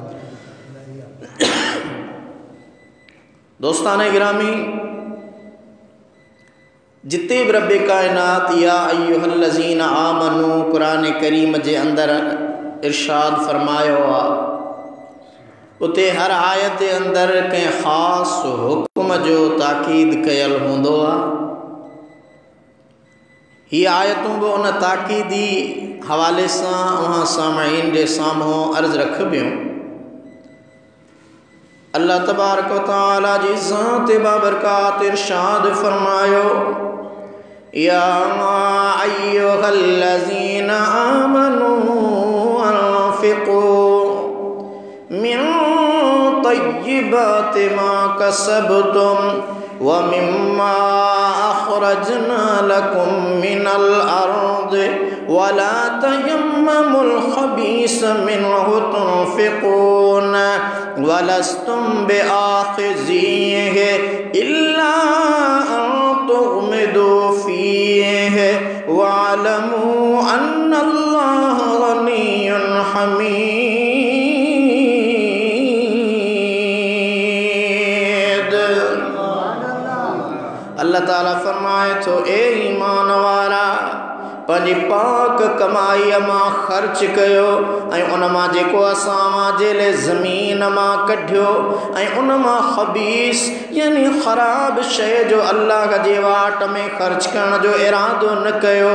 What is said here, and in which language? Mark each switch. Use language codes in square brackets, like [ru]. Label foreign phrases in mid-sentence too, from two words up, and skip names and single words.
[sd] दोस्तान गिरामी, जिते बि रब कायनात [ar] يا أيها الذين آمنوا [sd] क़ुरान करीम जे अंदरि इरशाद फ़रमायो आहे, उते हर आयत जे अंदरि कंहिं ख़ासि हुकुम जो ताकीद कयल हूंदो आहे। हीअ आयतूं बि उन ताकीदी हवाले सां अव्हां सामईन जे साम्हूं अर्ज़ रखबियूं। अल्लाह तबारक व तआला जी ज़ात बाबरकात इरशाद फ़रमायो, [ar] يا أيها الذين آمنوا أنفقوا من طيبات ما كسبتم ومما أخرجنا لكم من الأرض ولا تيمموا الخبيث منه تنفقون ولستم بآخذيه إلا أن تغمضوا فيه واعلموا أن الله غني حميد. [sd] अल्लाह ताला फरमाए तो ए ईमान वारा पंहिंजी पाक कमाई मां ख़र्च कयो ऐं उन मां जेको असां जे लाइ ज़मीन मां कढियो ऐं उन मां ख़बीस यानी ख़राब शइ जो अल्लाह जे वाट में ख़र्च करण जो इरादो न कयो।